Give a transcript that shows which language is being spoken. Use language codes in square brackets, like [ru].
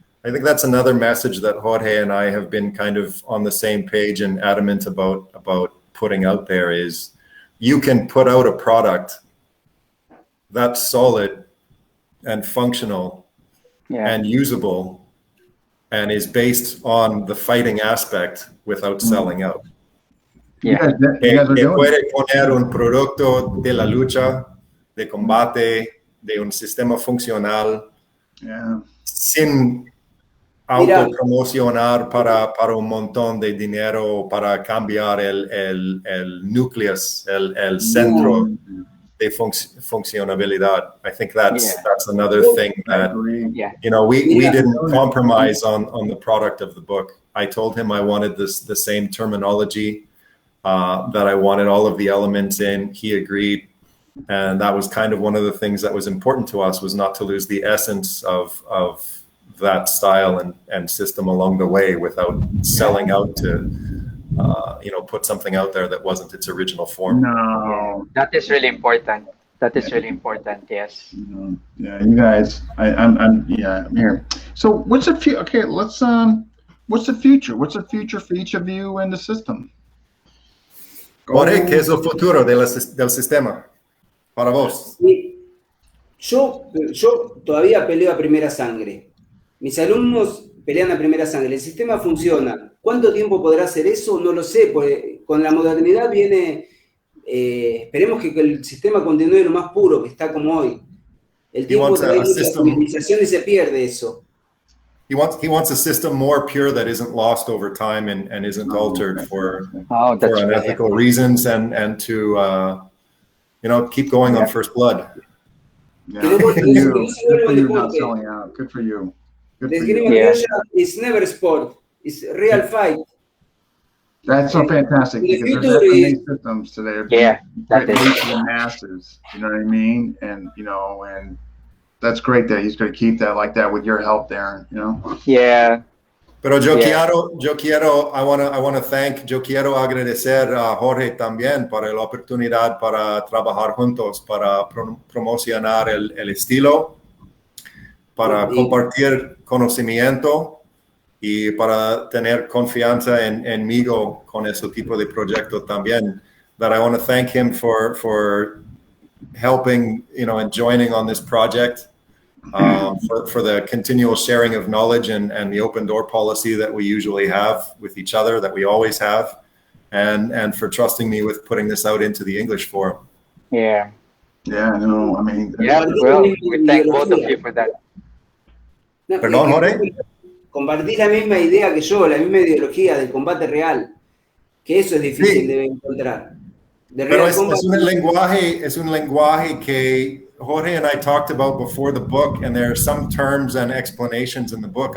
[en] I think that's another message that Jorge and I have been kind of on the same page and adamant about putting out there is you can put out a product that's solid and functional and usable and is based on the fighting aspect without selling out. You guys are doing [es] puede poner un producto de la lucha, de combate, de un sistema funcional sin autopromocionar para un montón de dinero para cambiar el núcleo, el centro de funcionabilidad. [en] I think that's another thing that we didn't compromise on the product of the book. I told him I wanted the same terminology, that I wanted all of the elements in. He agreed. And that was kind of one of the things that was important to us, was not to lose the essence of that style and system along the way without selling out to put something out there that wasn't its original form. No, that is really important. Really important. Yes. Yeah, you guys. I'm here. So what's the future? Okay, let's what's the future? What's the future for each of you in the system? [es] Jorge, ¿qué es el futuro del sistema para vos? Yo todavía peleo a primera sangre. Mis alumnos pelean a primera sangre. El sistema funciona. ¿Cuánto tiempo podrá hacer eso? No lo sé. Pues con la modernidad viene... esperemos que el sistema continúe lo más puro que está como hoy. El tiempo trae mucha civilización y se pierde eso. [en] He wants a system more pure that isn't lost over time and isn't altered for unethical reasons and to keep going on first blood. Yeah. Good for you not selling out. Good for you. The Esgrima Criolla is never sport. It's real fight. That's so fantastic because there's FMA systems today. That is the masses. You know what I mean? And and that's great that he's going to keep that like that with your help, Darren. Yeah. [es] Pero yo quiero, [en] I want to thank, [es] yo quiero agradecer a Jorge también para la oportunidad para trabajar juntos, para promocionar el estilo, para compartir conocimiento y para tener confianza en mí con ese tipo de proyecto también. [en] That I want to thank him for helping, and joining on this project. For the continual sharing of knowledge and the open door policy that we usually have with each other, that we always have, and for trusting me with putting this out into the English form. Yeah, no, I mean... Yeah, well, we thank both of you for that. [es] Perdón, Jorge. Compartís la misma idea que yo, la misma ideología del combate real, que eso es difícil de encontrar. Pero es un lenguaje que [en] Jorge and I talked about before the book, and there are some terms and explanations in the book.